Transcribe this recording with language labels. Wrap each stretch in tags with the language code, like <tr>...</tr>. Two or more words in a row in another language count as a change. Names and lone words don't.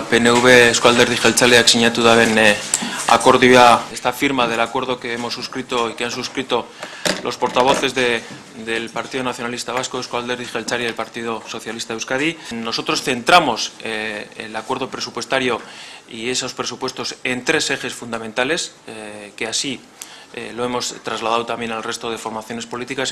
<eu>PNV Eusko Alderdi Jeltzaleak sinatu daben akordioa,</eu> <es>esta firma del acuerdo que hemos suscrito y que han suscrito los portavoces del Partido Nacionalista Vasco, Eusko Alderdi Jeltzale y el Partido Socialista de Euskadi. Nosotros centramos el acuerdo presupuestario y esos presupuestos en tres ejes fundamentales, que así lo hemos trasladado también al resto de formaciones políticas.</es>